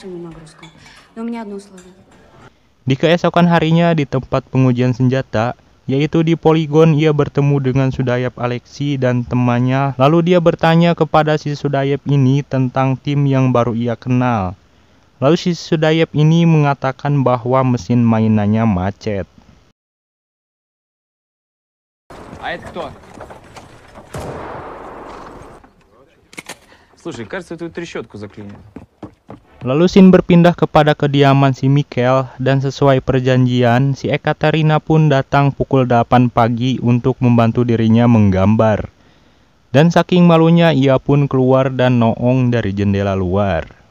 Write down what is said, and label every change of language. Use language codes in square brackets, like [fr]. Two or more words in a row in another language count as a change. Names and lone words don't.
[id] Di keesokan harinya di tempat pengujian senjata, yaitu di poligon, ia bertemu dengan Sudayev Alexei dan temannya. Lalu dia bertanya kepada si Sudayev ini tentang tim yang baru ia kenal. Lalu si Sudayev ini mengatakan bahwa mesin mainannya macet. [ru] А это кто? Слушай, кажется, эту трещотку заклинил. [id] Lalu scene berpindah kepada kediaman si Mikhail dan sesuai perjanjian, si Ekaterina pun datang pukul 8 pagi untuk membantu dirinya menggambar. Dan saking malunya ia pun keluar dan noong dari jendela luar.